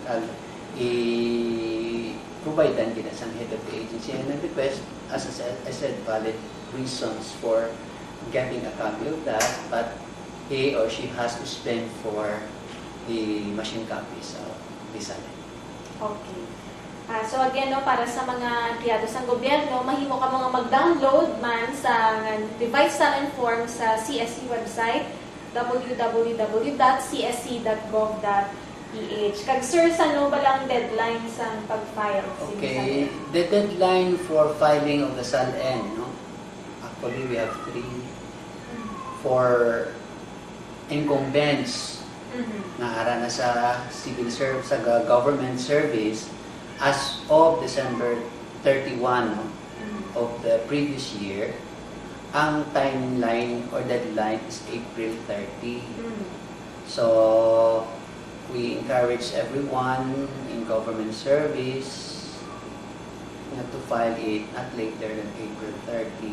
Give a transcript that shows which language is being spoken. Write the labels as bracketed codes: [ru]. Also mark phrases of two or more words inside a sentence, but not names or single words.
[hil] I-providean kita sa [en] head of the agency and request, as I said, valid reasons for getting a copy of that, but he or she has to spend for the machine copies of the SALN. Okay. So again, [hil] no, para sa mga empleyado sa gobyerno, mahimo ka mga mag-download man sa device SALN form sa CSC website, www.csc.gov.ph. Kag sir, sano ba lang deadline sa pag-file? [en] Okay, the deadline for filing of the SALN, no? Actually, we have 3 for incumbents [hil] na ara na sa [en] civil service, sa government service, as of December 31 no, of the previous year. Ang timeline or deadline is April 30. So, we encourage everyone in government service to file it not later than April 30.